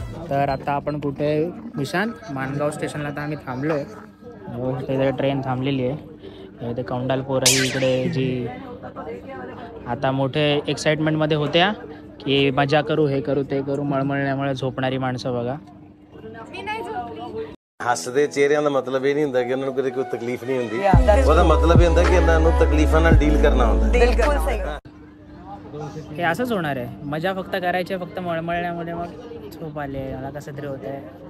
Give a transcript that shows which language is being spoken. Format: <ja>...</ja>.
<mr>तर आता आपण कुठे निशांत माणगाव स्टेशनला आता आम्ही थांबलोय. तिथे ट्रेन थांबलेली आहे. इथे कौंडालपूर ही इकडे, जी आता मोठे एक्साइटमेंटमध्ये होत्या की मजा करू, हे करू, ते करू. मळमळण्यामुळे झोपणारी माणसं बघा.</mr> <pa>हसदे चेहरिਆਂ ਦਾ ਮਤਲਬ ਇਹ ਨਹੀਂ ਹੁੰਦਾ ਕਿ ਉਹਨਾਂ ਨੂੰ ਕੋਈ ਤਕਲੀਫ ਨਹੀਂ ਹੁੰਦੀ. ਉਹਦਾ ਮਤਲਬ ਇਹ ਹੁੰਦਾ ਕਿ ਇਹਨਾਂ ਨੂੰ ਤਕਲੀਫਾਂ ਨਾਲ ਡੀਲ ਕਰਨਾ ਹੁੰਦਾ.</pa> <mr>बिलकुल सही. हे असंच होणार आहे. मजा फक्त करायची, फक्त मळमळण्यामुळे मग झोप आले, मला कसं तरी होत आहे.</mr>